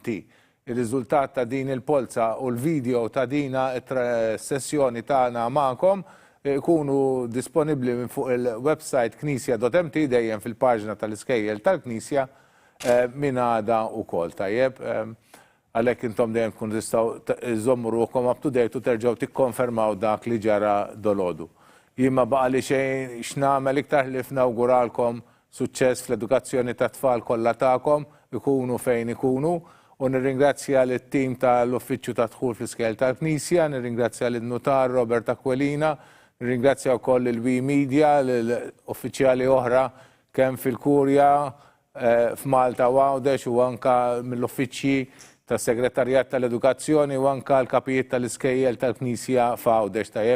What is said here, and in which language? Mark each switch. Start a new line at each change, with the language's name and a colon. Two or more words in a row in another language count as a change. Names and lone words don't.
Maltese: Ir-riżultat ta' din il-polza u l-video ta' dina sessjoni tagħna magħkom ikunu disponibbli minn fuq il-website knisja.mt dejjem fil-paġna tal-iskejjel tal-Knisja minn għada wkoll tajjeb. Għalhekk intom dejjem tkun tistgħu iżommu ruhkom
English: up to date
Maltese: u terġgħu tikkonfermaw dak li ġara dolodu. Jien ma baqa' li xejn x'nagħmel iktar li f'nawguralkom suċċess fl-edukazzjoni tat-tfal kollha tagħkom ikunu fejn ikunu u nirringrazzja lit-tim tal-Uffiċċju ta' Dħul fl-Iskejjel tal-Knisja, nirringrazzja lin-Nutar Robert Aquilina, nirringrazzja wkoll il-We Media, l-uffiċjali oħra kemm fil-Kurja, f'Malta u Għawdex u anke mill-uffiċċji tas-Segretarjat tal-Edukazzjoni u anke l-kapijiet tal-Iskejjel tal-Knisja f'Għawdex tajjeb.